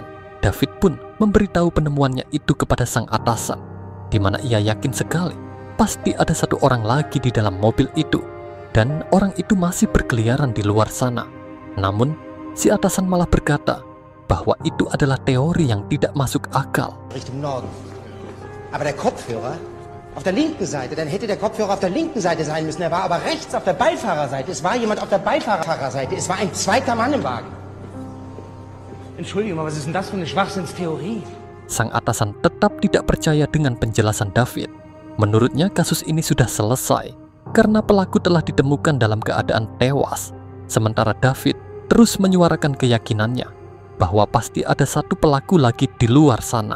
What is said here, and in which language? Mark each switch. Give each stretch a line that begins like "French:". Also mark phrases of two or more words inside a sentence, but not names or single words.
Indonesian: David pun memberitahu penemuannya itu kepada sang atasan, di mana ia yakin sekali pasti ada satu orang lagi di dalam mobil itu, dan orang itu masih berkeliaran di luar sana. Namun, si atasan malah berkata bahwa itu adalah teori yang tidak masuk akal.
German: Richtung Norden. Aber der Kopfhörer auf der linken Seite, dann hätte der Kopfhörer auf der linken Seite sein müssen. Er war aber rechts auf der Beifahrerseite. Es war jemand auf der Beifahrerseite. Es war ein zweiter Mann im Wagen. Entschuldigung, aber was ist denn das für eine Schwachsinnstheorie?
Indonesian: Sang atasan tetap tidak percaya dengan penjelasan David. Menurutnya kasus ini sudah selesai karena pelaku telah ditemukan dalam keadaan tewas. Sementara David terus menyuarakan keyakinannya bahwa pasti ada satu pelaku lagi di luar sana.